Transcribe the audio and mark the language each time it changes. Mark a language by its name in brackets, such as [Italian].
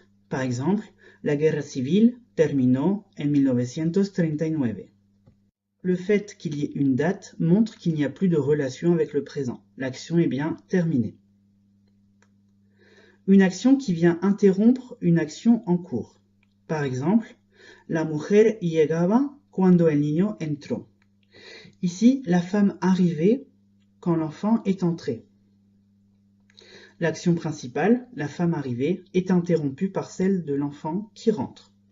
[French] Par exemple, [Spanish] la guerra civil terminó en 1939. [French] Le fait qu'il y ait une date montre qu'il n'y a plus de relation avec le présent. L'action est bien terminée. Une action qui vient interrompre une action en cours. Par exemple, [Spanish] la mujer llegaba cuando el niño entró. [French] Ici, la femme arrivait quand l'enfant est entré. L'action principale, la femme arrivée, est interrompue par celle de l'enfant qui rentre.